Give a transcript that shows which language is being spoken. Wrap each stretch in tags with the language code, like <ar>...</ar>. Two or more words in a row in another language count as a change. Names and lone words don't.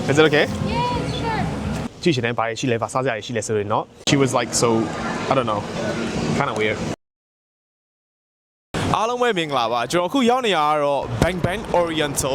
<en>Is it okay? Yes, sure.</en> <my>ကြည့်ရှင်တဲ့ဘာရှိလဲဗာစားစရာရှိလဲဆိုရင်တော့</my> <en>she was like so I don't know kind of weird</en> <my>အားလုံးပဲမင်္ဂလာပါကျွန်တော်အခုရောက်နေရတော့ Bang Bang Oriental</my>